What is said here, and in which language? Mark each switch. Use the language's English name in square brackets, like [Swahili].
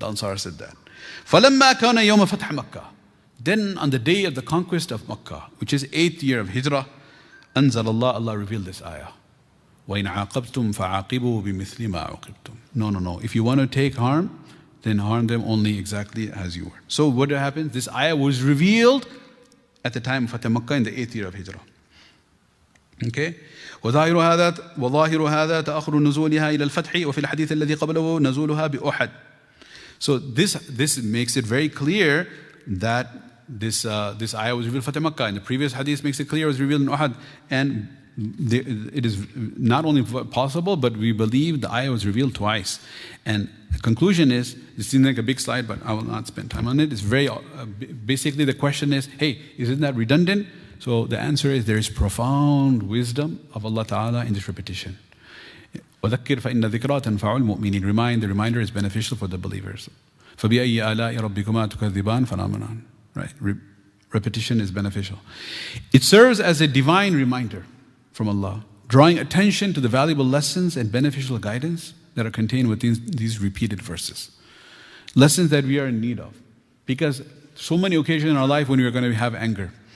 [English] The Ansar said that. [Arabic] فَلَمَّا كَانَ يَوْمَ فَتْحَ مَكَّةِ. [English] Then on the day of the conquest of Makkah, which is 8th year of Hijrah, [Arabic] أنزل الله, [English] Allah revealed this ayah. [Arabic] وَإِنْ عَاقَبْتُمْ فَعَاقِبُوا بِمِثْلِ مَا عُوقِبْتُمْ. No. [English] If you want to take harm, then harm them only exactly as you were. So what happened? This ayah was revealed at the time of Fateh Makkah in the 8th year of Hijrah. Okay? [Arabic] وظاهر هذا تأخر نزولها إلى الفتح وفي الحديث الذي قبله نزولها بأحد. [English] So this makes it very clear that this ayah was revealed Fateh Makkah, and the previous hadith makes it clear it was revealed in Uhud, and it is not only possible, but we believe the ayah was revealed twice. And the conclusion is, this seems like a big slide, but I will not spend time on it. It's very, basically the question is, hey, isn't that redundant? So the answer is, there is profound wisdom of Allah Ta'ala in this repetition. [Arabic] وَذَكِّرْ فَإِنَّ ذِكْرَى تَنْفَعُ الْمُؤْمِنِينَ. [English] Remind, the reminder is beneficial for the believers. [Arabic] فَبِأَيِّ آلَاءِ رَبِّكُمَا تُكَذِّبَانِ phenomenon. [English] Right? Repetition is beneficial. It serves as a divine reminder from Allah, drawing attention to the valuable lessons and beneficial guidance that are contained within these repeated verses. Lessons that we are in need of. Because so many occasions in our life when we are going to have anger.